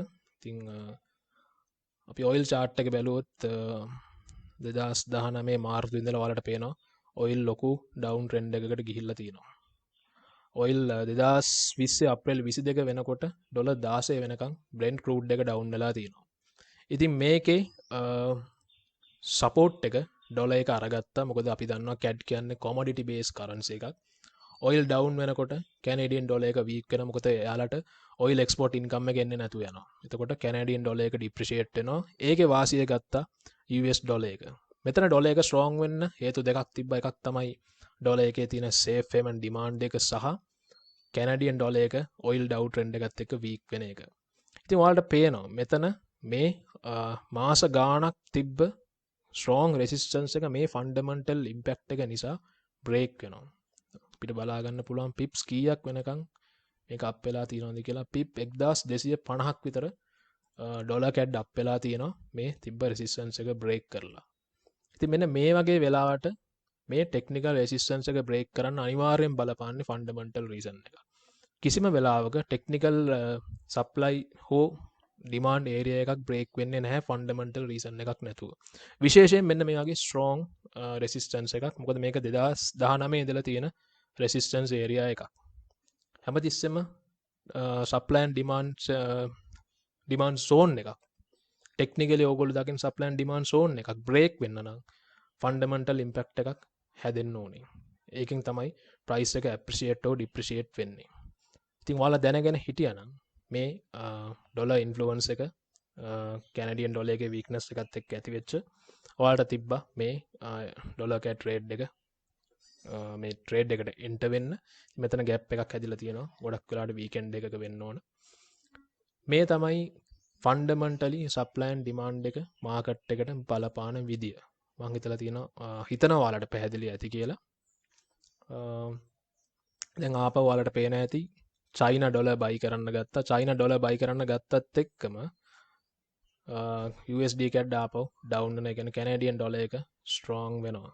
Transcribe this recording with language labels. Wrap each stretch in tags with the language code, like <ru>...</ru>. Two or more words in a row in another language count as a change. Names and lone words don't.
<si>ඉතින් අපි</si> <en>oil chart</en> <si>එක බැලුවොත් 2019 මාර්තු ඉඳලා ඔයාලට පේනවා oil ලොකු</si> <en>down trend</en> <si>එකකට ගිහිල්ලා තියෙනවා. oil 2020 අප්‍රේල් 22 වෙනකොට ඩොලර් 16 වෙනකම්</si> <en>Brent crude</en> <si>එක down වෙලා තියෙනවා. ඉතින් මේකේ support එක ඩොලර් එක අරගත්තා. මොකද අපි දන්නවා CAD කියන්නේ</si> <en>commodity based currency</en> <si>එකක්.</si> <en>oil down</en> <si>වෙනකොට</si> <en>Canadian dollar</en> <si>එක weak වෙනවා. මොකද එයාලට</si> <en>oil export income</en> <si>එක එන්නේ නැතු වෙනවා. එතකොට</si> <en>Canadian dollar</en> <si>එක depreciate වෙනවා. ඒකේ වාසිය ගත්තා</si> <en>US dollar</en> <si>එක. මෙතන dollar එක strong වෙන්න හේතු දෙකක් තිබ්බා. එකක් තමයි dollar එකේ තියෙන</si> <en>safe haven demand</en> <si>එක සහ</si> <en>Canadian dollar</en> <si>එක</si> <en>oil down trend</en> <si>එකත් එක්ක weak වෙන එක. ඉතින් ඔයාලට පේනවා මෙතන මේ මාස ගාණක් තිබ්බ</si> <en>strong resistance</en> <si>එක මේ</si> <en>fundamental impact</en> <si>එක නිසා break වෙනවා. අපිට බලා ගන්න පුළුවන් pips කීයක් වෙනකන් මේක up වෙලා තියෙනවද කියලා. pip 1250ක් විතර</si> <en>dollar CAD up</en> <si>වෙලා තියෙනවා මේ තිබ්බ resistance එක break කරලා. ඉතින් මෙන්න මේ වගේ වෙලාවට මේ</si> <en>technical resistance</en> <si>එක break කරන්න අනිවාර්යෙන් බලපාන්නේ</si> <en>fundamental reason</en> <si>එක. කිසිම වෙලාවක</si> <en>technical supply</en> <si>හෝ</si> <en>demand area</en> <si>එකක් break වෙන්නේ නැහැ</si> <en>fundamental reason</en> <si>එකක් නැතුව. විශේෂයෙන් මෙන්න මේ වගේ</si> <en>strong resistance</en> <si>එකක්. මොකද මේක 2019 ඉඳලා තියෙන</si> <en>resistance area</en> <si>එකක්. හැමතිස්සෙම</si> <en>supply and demand zone</en> <si>එකක්. technically ඕගොල්ලෝ දකින</si> <en>supply and demand zone</en> <si>එකක් break වෙන්න නම්</si> <en>fundamental impact</en> <si>එකක් හැදෙන්න ඕනේ. ඒකෙන් තමයි price එක</si> <en>appreciate or depreciate</en> <si>වෙන්නේ. ඉතින් ඔයාලා දැනගෙන හිටියානම් මේ</si> <en>dollar influence</en> <si>එක</si> <en>Canadian dollar</en> <si>එකේ weakness එකත් එක්ක ඇති වෙච්ච ඔයාලට තිබ්බා මේ</si> <en>dollar CAD trade</en> <si>එක මේ trade එකට enter වෙන්න. මෙතන gap එකක් හැදිලා තියෙනවා. ගොඩක් වෙලාවට weekend එකක වෙන්න ඕන. මේ තමයි fundamentally</si> <en>supply and demand</en> <si>එක market එකට බලපාන විදිය. මම හිතනවා ඔයාලට පැහැදිලි ඇති කියලා. දැන් ආපහු ඔයාලට පේන ඇති</si> <en>China dollar buy</en> <si>කරන්න ගත්තා.</si> <en>China dollar buy</en> <si>කරන්න ගත්තත් එක්කම USD එකක් දාපව ඩවුන් වෙන, ඒ කියන්නේ</si> <en>Canadian dollar</en> <si>එක ස්ට්‍රෝං වෙනවා.</si>